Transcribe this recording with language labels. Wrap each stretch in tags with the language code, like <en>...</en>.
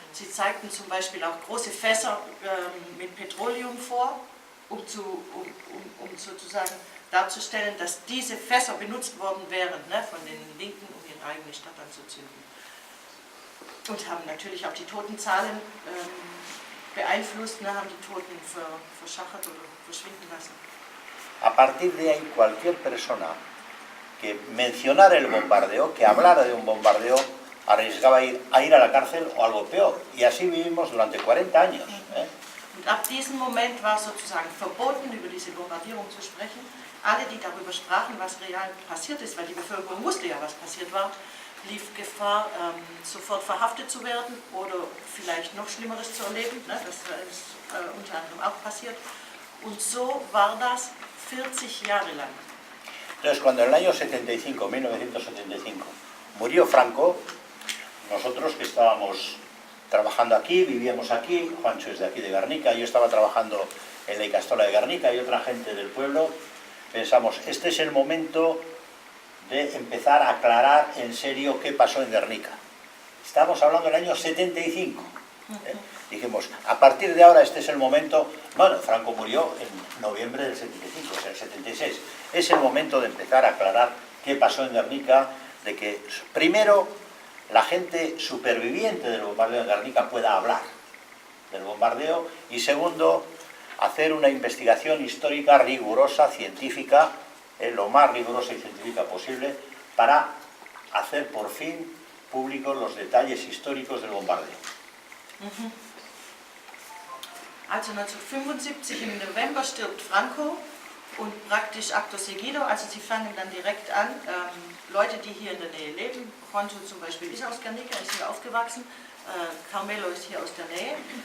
<de>Sie zeigten zum Beispiel auch große Fässer mit Petroleum vor, um sozusagen darzustellen, dass diese Fässer benutzt worden wären, ne, von den Linken, um ihre eigene Stadt anzuzünden. Und haben natürlich auch die Totenzahlen beeinflusst, ne, haben die Toten verschachert oder verschwinden lassen.</de> <es>A partir de ahí, cualquier persona que mencionara el bombardeo, que hablara de un bombardeo, arriesgaba a ir a la cárcel o algo peor. Y así vivimos durante 40 años. Und ab diesem Moment war sozusagen verboten, über diese Bombardierung zu sprechen. Alle, die darüber sprachen, was real passiert ist, weil die Bevölkerung wusste ja, was passiert war, lief Gefahr, sofort verhaftet zu werden oder vielleicht noch Schlimmeres zu erleben. Ne? Das ist unter anderem auch passiert. Und so war das 40 Jahre lang. Entonces, cuando en el año 75, 1975, murió Franco, nosotros que estábamos trabajando aquí, vivíamos aquí, Juancho es de aquí de Guernica, yo estaba trabajando en la Icastola de Guernica y otra gente del pueblo, pensamos, este es el momento de empezar a aclarar en serio qué pasó en Guernica. Estamos hablando del año 75. Dijimos, a partir de ahora este es el momento. Bueno, Franco murió en noviembre del 75, o sea, el 76. Es el momento de empezar a aclarar qué pasó en Guernica, de que primero la gente superviviente del bombardeo de Guernica pueda hablar del bombardeo y segundo, hacer una investigación histórica rigurosa, científica, lo más rigurosa y científica posible, para hacer por fin públicos los detalles históricos del bombardeo.</es> <de>Also 1975 im November stirbt Franco und praktisch</de> <es>acto seguido,</es> <de>also sie fangen dann direkt an, Leute, die hier in der Nähe leben, Juancho zum Beispiel ist aus Guernica, ist hier aufgewachsen, Carmelo ist hier aus der Nähe.</de>